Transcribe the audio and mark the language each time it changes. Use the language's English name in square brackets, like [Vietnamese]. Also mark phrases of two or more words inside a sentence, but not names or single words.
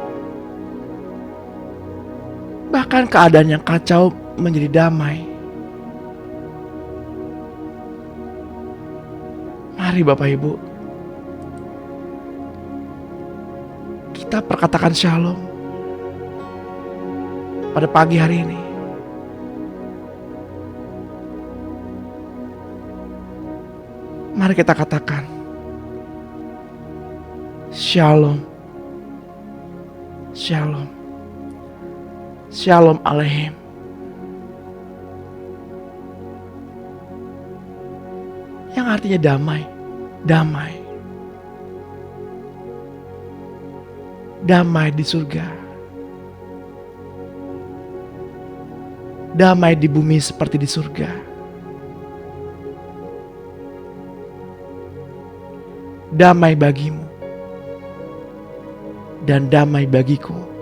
[Indonesian] Bahkan keadaan yang kacau menjadi damai Mari Bapak Ibu, kita perkatakan shalom pada pagi hari ini. Mari kita katakan [Hebrew] שלום, שלום, שלום עליכם. [Indonesian] Yang artinya damai, damai, damai di surga, damai di bumi seperti di surga, damai bagimu dan damai bagiku.